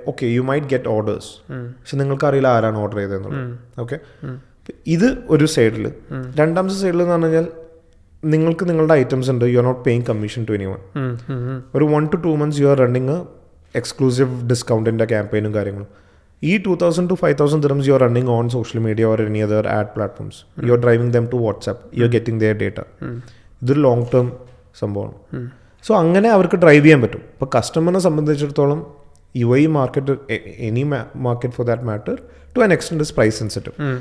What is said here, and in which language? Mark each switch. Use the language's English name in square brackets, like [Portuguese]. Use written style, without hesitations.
[Malayalam] Okay, [English] you might get orders, [Malayalam] പക്ഷെ നിങ്ങൾക്ക് അറിയില്ല ആരാണ് ഓർഡർ ചെയ്തതെന്നുള്ളത്. ഓക്കെ, ഇത് ഒരു സൈഡിൽ. രണ്ടാമത്തെ സൈഡിൽ എന്ന് പറഞ്ഞു കഴിഞ്ഞാൽ നിങ്ങൾക്ക് നിങ്ങളുടെ ഐറ്റംസ് ഉണ്ട്, [English] You are not paying commission to anyone. [Malayalam] ഒരു 1 to 2 months [English] you are running [Malayalam] exclusive ഡിസ്കൗണ്ടിൻ്റെ ക്യാമ്പയിനും കാര്യങ്ങളും. [English] ഈ 2,000 to 5,000 dirhams you are running on social media or any other ad platforms. You are driving them to WhatsApp. You are getting their data. [Malayalam] ഇതൊരു long term സംഭവമാണ്. So അങ്ങനെ അവർക്ക് drive ചെയ്യാൻ പറ്റും. ഇപ്പോൾ കസ്റ്റമറിനെ സംബന്ധിച്ചിടത്തോളം UAE market, [English] Any market for that matter, to an extend is price sensitive.